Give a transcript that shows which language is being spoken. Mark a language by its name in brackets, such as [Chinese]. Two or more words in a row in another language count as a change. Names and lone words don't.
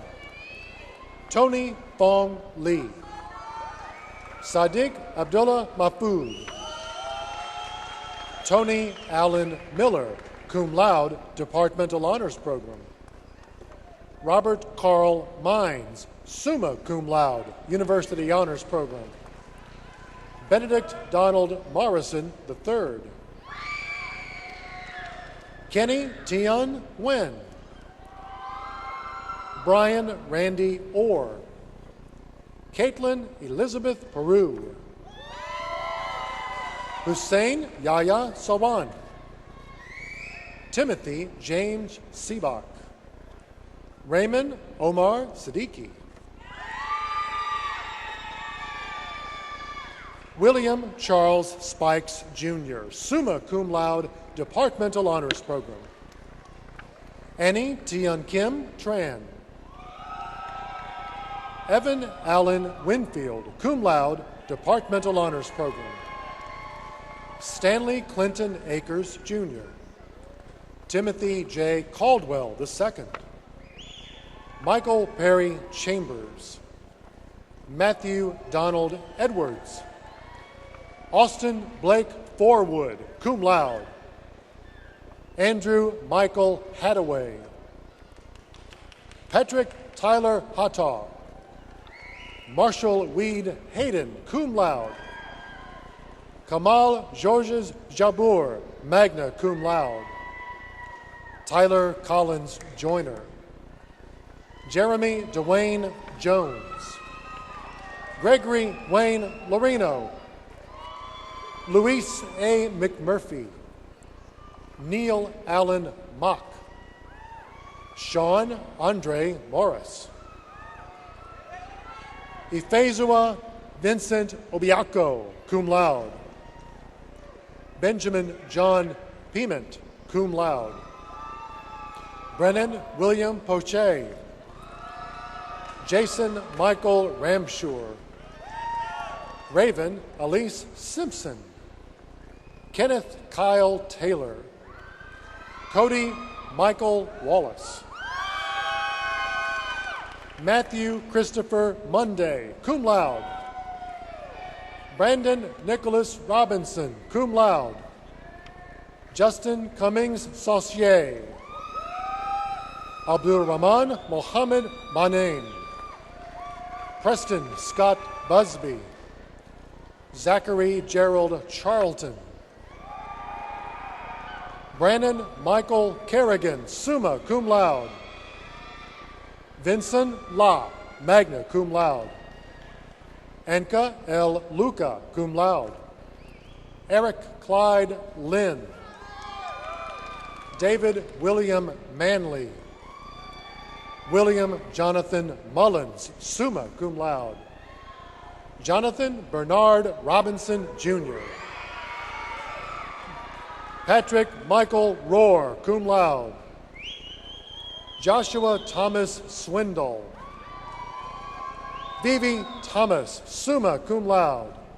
[English] Tony Fong Lee. Sadiq Abdullah Mahfoud. Tony Allen Miller, [Latin] cum laude, [English] Departmental Honors Program. Robert Carl Mines, [Latin] summa cum laude, [English] University Honors Program. Benedict Donald Morrison III. Kenny Tian Wen. Brian Randy Orr. Caitlin Elizabeth Peru. Hussein Yahya Sawan. Timothy James Sebach. Raymond Omar Siddiqui. William Charles Spikes, Jr., [Latin] summa cum laude, [English] Departmental Honors Program. Annie Tian Kim Tran. Evan Allen Winfield, [Latin] cum laude, [English] Departmental Honors Program. Stanley Clinton Akers, Jr. Timothy J. Caldwell II. Michael Perry Chambers. Matthew Donald Edwards. Austin Blake Forwood, [Latin] cum laude. [English] Andrew Michael Hadaway. Patrick Tyler Hattaw. Marshall Weed Hayden, [Latin] cum laude. [English] Kamal Georges Jabour, [Latin] magna cum laude. [English] Tyler Collins Joyner. Jeremy Dwayne Jones. Gregory Wayne Lorino. Luis A. McMurphy. Neil Allen Mock. Sean Andre Morris. Ifezua Vincent Obiako, [Latin] cum laude. [English] Benjamin John Piment, [Latin] cum laude. [English] Brennan William Poche. Jason Michael Ramshur. Raven Elise Simpson. Kenneth Kyle Taylor. Cody Michael Wallace. Matthew Christopher Monday, [Latin] cum laude. [English] Brandon Nicholas Robinson, [Latin] cum laude. [English] Justin Cummings Saucier. Abdul Rahman Mohammed Manain. Preston Scott Busby. Zachary Gerald Charlton. Brandon Michael Kerrigan, [Latin] summa cum laude. [English] Vincent La, [Latin] magna cum laude. [English] Anka L. Luca, [Latin] cum laude. [English] Eric Clyde Lynn. David William Manley. William Jonathan Mullins, [Latin] summa cum laude. [English] Jonathan Bernard Robinson, Jr. Patrick Michael Rohr, [Latin] cum laude. [English] Joshua Thomas Swindle. Vivi Thomas, [Latin] summa cum laude.